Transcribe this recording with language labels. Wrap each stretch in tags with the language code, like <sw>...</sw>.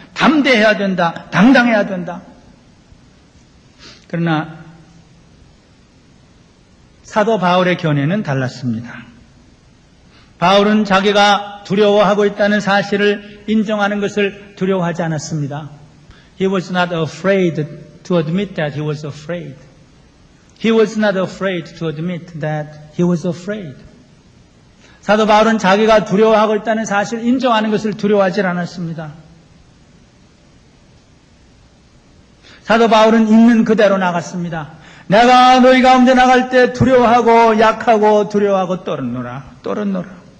<ko>담대해야 된다. 당당해야 된다. 그러나 사도 바울의 견해는 달랐습니다. 바울은 자기가 두려워하고 있다는 사실을 인정하는 것을 두려워하지 않았습니다.</ko> <en>He was not afraid to admit that he was afraid. He was not afraid to admit that he was afraid.</en> <ko>사도 바울은 자기가 두려워하고 있다는 사실을 인정하는 것을 두려워하지 않았습니다. 사도 바울은 있는 그대로 나갔습니다. 내가 너희 가운데 나갈 때 두려워하고 약하고 두려워하고 떨었노라.</ko>